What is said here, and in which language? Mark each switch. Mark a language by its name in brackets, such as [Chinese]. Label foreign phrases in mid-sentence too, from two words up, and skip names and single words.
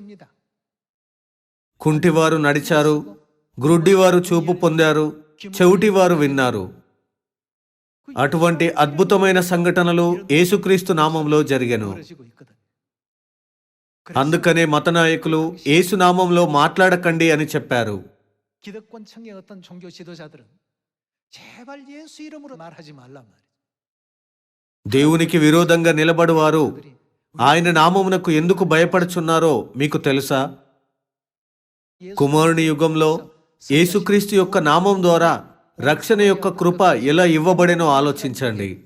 [Telugu] కుంటివారు నడిచారు, గ్రుడ్డివారు చూపు పొందారు, చెవిటివారు విన్నారు. అటువంటి అద్భుతమైన సంఘటనలు యేసుక్రీస్తు నామంలో జరిగెను. అందుకనే మత నాయకులు యేసు నామంలో మాట్లాడకండి అని చెప్పారు. [Korean] 기득권층의 어떤 종교 지도자들은 제발 예수 이름으로 말하지 말란 말이에요. [Telugu] దేవునికి విరోధంగా నిలబడువారు ఆయన నామమునకు ఎందుకు భయపడుచున్నారో మీకు తెలుసా? కుమారుని యుగంలో యేసుక్రీస్తు యొక్క నామం ద్వారా రక్షణ యొక్క కృప ఎలా ఇవ్వబడేనో ఆలోచించండి.